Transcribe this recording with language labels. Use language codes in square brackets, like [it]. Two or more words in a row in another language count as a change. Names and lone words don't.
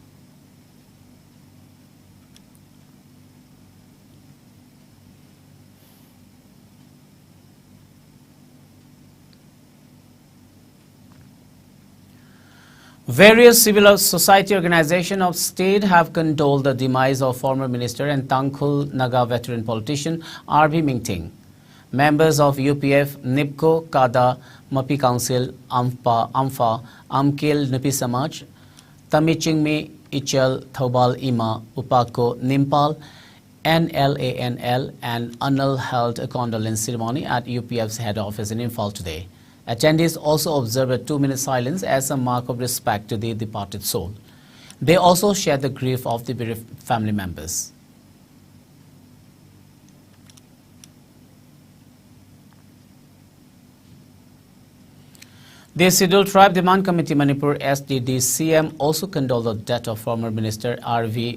[en] Various civil society organizations of state have condoled the demise of former minister and Tangkhul Naga veteran politician R.B. Mingting. Members of UPF, NIPCO, KADA, MAPI Council, AMFA, AMKIL, Nupi Samaj, Tamichingmi, Ichel, Thobal Ima, UPACO, Nimpal, NLANL and ANAL held a condolence ceremony at UPF's head office in Imphal today. Attendees also observed a 2-minute silence as a mark of respect to the departed soul. They also shared the grief of the bereaved family members. The Scheduled Tribe Demand Committee Manipur SDDCM also condoled the death of former Minister R.V.